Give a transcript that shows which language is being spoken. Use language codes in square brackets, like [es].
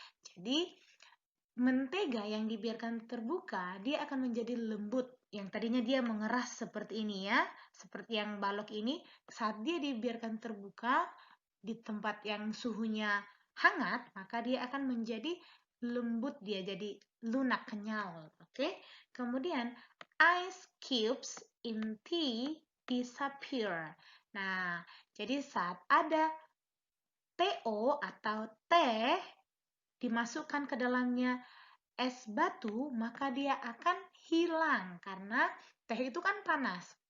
[id] Jadi mentega yang dibiarkan terbuka, dia akan menjadi lembut. Yang tadinya dia mengeras seperti ini ya, seperti yang balok ini, saat dia dibiarkan terbuka di tempat yang suhunya hangat, maka dia akan menjadi lembut, dia jadi lunak, kenyal. Oke? Kemudian [en] ice cubes in tea disappear. [id] Nah, jadi saat ada TO atau teh dimasukkan ke dalamnya es batu, maka dia akan hilang karena teh itu kan panas.